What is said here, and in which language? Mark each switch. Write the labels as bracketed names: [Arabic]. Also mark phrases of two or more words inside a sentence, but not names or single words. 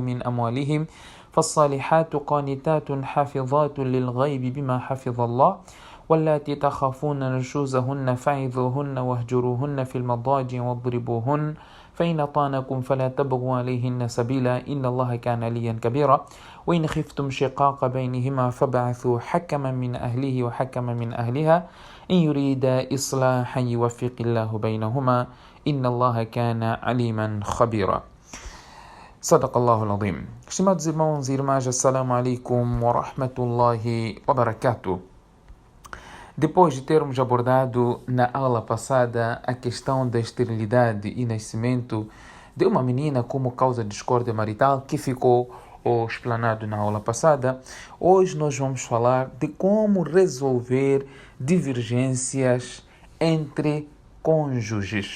[Arabic] من أموالهم فالصالحات قانتات حافظات للغيب بما حفظ الله واللاتي تخافون نشوزهن فعظوهن واهجروهن في المضاجع واضربوهن فإن طعنكم فلا تبغوا عليهن سبيلا إن الله كان عليا كبيرا وإن خفتم شقاق بينهما فابعثوا حكما من أهله وحكما من أهلها إن يريدا إصلاحا يوفق الله بينهما إن الله كان عليما خبيرا. صدق الله العظيم. [Portuguese] Estimados irmãos e irmãs, [Arabic] السلام عليكم ورحمة الله وبركاته. [Portuguese] Depois de termos abordado na aula passada a questão da esterilidade e nascimento de uma menina como causa de discórdia marital, que ficou explanado na aula passada, hoje nós vamos falar de como resolver divergências entre cônjuges.